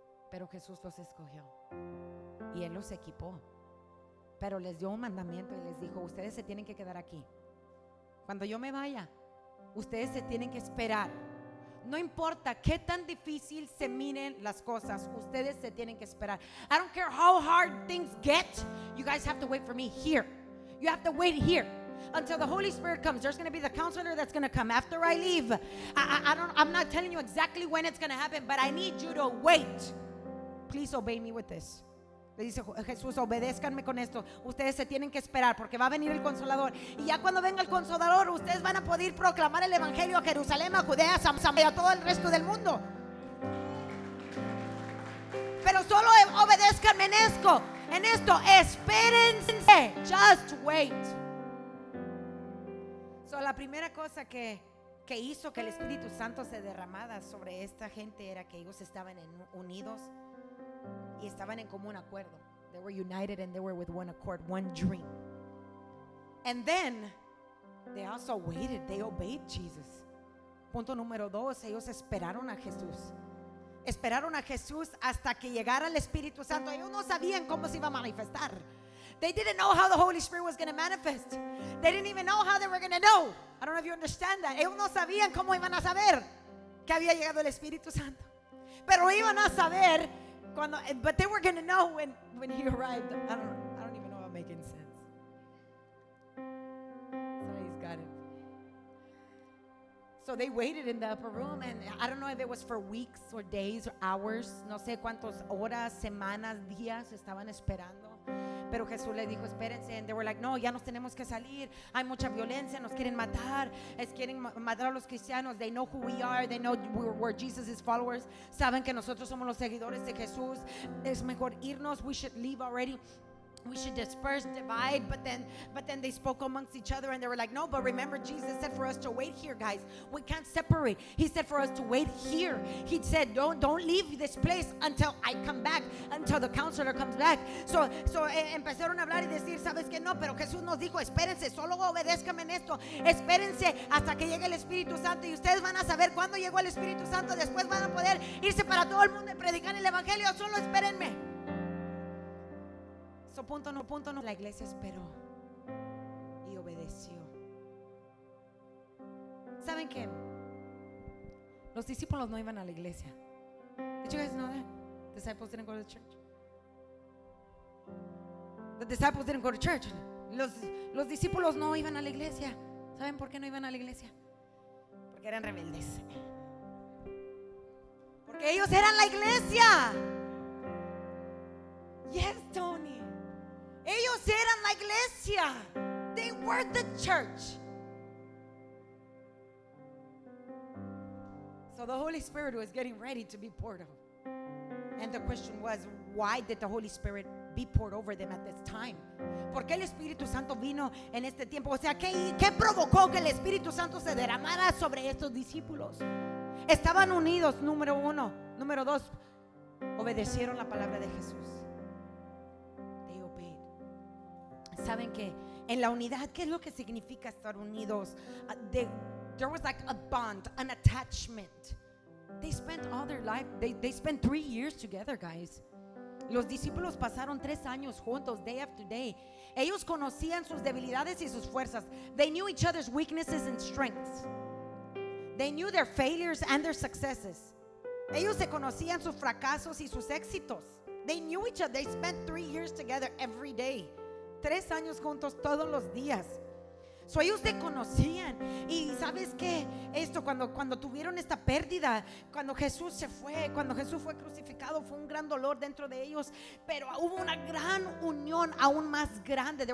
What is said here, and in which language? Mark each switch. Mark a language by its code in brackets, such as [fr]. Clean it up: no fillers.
[es] Pero Jesús los escogió y Él los equipó, pero les dio un mandamiento y les dijo, ustedes se tienen que quedar aquí. Cuando yo me vaya, ustedes se tienen que esperar. No importa qué tan difícil se miren las cosas, ustedes se tienen que esperar. [en] I don't care how hard things get, you guys have to wait for me here. You have to wait here until the Holy Spirit comes. There's going to be the counselor that's going to come after I leave. I'm not telling you exactly when it's going to happen, but I need you to wait. Please obey me with this. [es] Le dice Jesús, obedézcanme con esto. Ustedes se tienen que esperar porque va a venir el Consolador. Y ya cuando venga el Consolador, ustedes van a poder proclamar el Evangelio a Jerusalén, a Judea, a Samaria, a todo el resto del mundo. Pero solo obedézcanme en esto. Espérense. [en] Just wait. [es] So, la primera cosa que hizo que el Espíritu Santo se derramara sobre esta gente era que ellos estaban unidos y estaban en común acuerdo. [en] They were united and they were with one accord, one dream. And then they also waited. They obeyed Jesus. [es] Punto número 2, ellos esperaron a Jesús. Esperaron a Jesús hasta que llegara el Espíritu Santo. Ellos no sabían cómo se iba a manifestar. [en] They didn't know how the Holy Spirit was going to manifest. They didn't even know how they were going to know. I don't know if you understand that. [es] Ellos no sabían cómo iban a saber que había llegado el Espíritu Santo. Pero iban a saber cuando, [en] but they were going to know when he arrived. I don't even know if I'm making sense. Sorry, he's got it. So they waited in the upper room, and I don't know if it was for weeks or days or hours. [es] No sé cuántas horas, semanas, días estaban esperando. Pero Jesús le dijo, espérense. [en] And they were like, [es] no, ya nos tenemos que salir. Hay mucha violencia, nos quieren matar. Quieren matar a los cristianos. [en] They know who we are. They know we're Jesus' followers. [es] Saben que nosotros somos los seguidores de Jesús. Es mejor irnos. [en] We should leave already. We should disperse, divide, but then they spoke amongst each other and they were like, no, but remember Jesus said for us to wait here, guys. We can't separate. He said for us to wait here. He said, don't leave this place until I come back, until the counselor comes back. [es] So empezaron a hablar y decir, sabes que no, pero Jesús nos dijo, espérense, solo obedézcanme en esto. Espérense hasta que llegue el Espíritu Santo y ustedes van a saber cuándo llegó el Espíritu Santo. Después van a poder irse para todo el mundo y predicar el Evangelio. Solo espérenme. So, punto no, la iglesia esperó y obedeció. ¿Saben qué? Los discípulos no iban a la iglesia. [en] Did you guys know that? Disciples didn't go to church. The disciples didn't go to church. [es] Los discípulos no iban a la iglesia. ¿Saben por qué no iban a la iglesia? Porque eran rebeldes. Porque ellos eran la iglesia. Yes, Tony. Ellos eran la iglesia. [en] They were the church. So the Holy Spirit was getting ready to be poured out. And the question was, why did the Holy Spirit be poured over them at this time? [es] ¿Por qué el Espíritu Santo vino en este tiempo? O sea, ¿qué provocó que el Espíritu Santo se derramara sobre estos discípulos? Estaban unidos, número 1. Número 2, obedecieron la palabra de Jesús. Saben que En la unidad, ¿qué es lo que significa estar unidos? [en] There was like a bond, an attachment. They spent all their life, they spent 3 years together, guys. [es] Los discípulos pasaron 3 años juntos, [en] day after day. [es] Ellos conocían sus debilidades y sus fuerzas. [en] They knew each other's weaknesses and strengths. They knew their failures and their successes. [es] Ellos se conocían sus fracasos y sus éxitos. [en] They knew each other. They spent 3 years together every day. [es] 3 años juntos todos los días. So ellos se conocían. Y sabes que esto, cuando tuvieron esta pérdida, cuando Jesús se fue, cuando Jesús fue crucificado, fue un gran dolor dentro de ellos, pero hubo una gran unión aún más grande.